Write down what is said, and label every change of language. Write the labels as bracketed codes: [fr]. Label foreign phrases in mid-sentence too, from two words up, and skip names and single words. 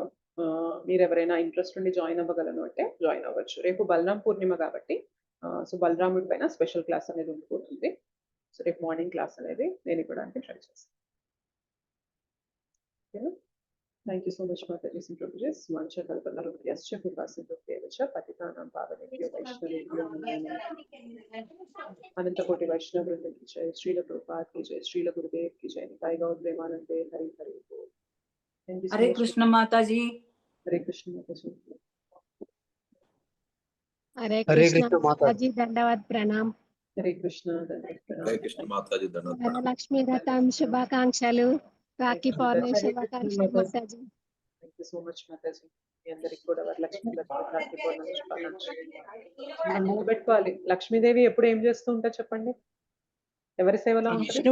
[te] మీరు ఎవరైనా ఇంట్రెస్ట్ ఉండి జాయిన్ అవ్వగలను అంటే జాయిన్ అవ్వచ్చు. రేపు బలరాం పూర్ణిమ కాబట్టి సో బలరాముడి పైన [en] special class [te] అనేది ఉండిపోతుంది. సో రేపు [en] morning class [te] అనేది నేను ఇవ్వడానికి ట్రై చేస్తాను. [sa] ఓకేనా? [en] Thank you so much [sa] మాతాజీ సింట్రోజెస్ వంశ కల్పనరుభ్యశ్చ కృపాసింధుభ్యేవచ పతితానాం పావనేభ్యో వైష్ణవేభ్యో నమో నమః. అనంతకోటి వైష్ణవ వృందం [hi] की जय, श्रील प्रभुपाद की जय, श्रील गुरुदेव की जय, [bn] নিতাই গৌর প্রেমানন্দে হরি হরি বোল. [hi] हरे कृष्ण माताजी. हरे कृष्ण माताजी. हरे कृष्ण माताजी, दंडवत प्रणाम. हरे कृष्ण दंडवत प्रणाम. [te] హరే కృష్ణ మాతాజీ ధన్యవాదాలు. వరలక్ష్మి వ్రతం శుభాకాంక్షలు, రాఖీ పౌర్ణమి శుభాకాంక్షలు మాతాజీ. [en] Thank you so much మాతాజీ. [te] మీ అందరికి కూడా వరలక్ష్మి వ్రతం రాఖీ పౌర్ణమి శుభాకాంక్షలు. మనం గుర్తుపెట్టుకోవాలి, లక్ష్మీదేవి ఎప్పుడు ఏం చేస్తూ ఉంటా చెప్పండి? ఎవరి సేవలో ఉంటుంది?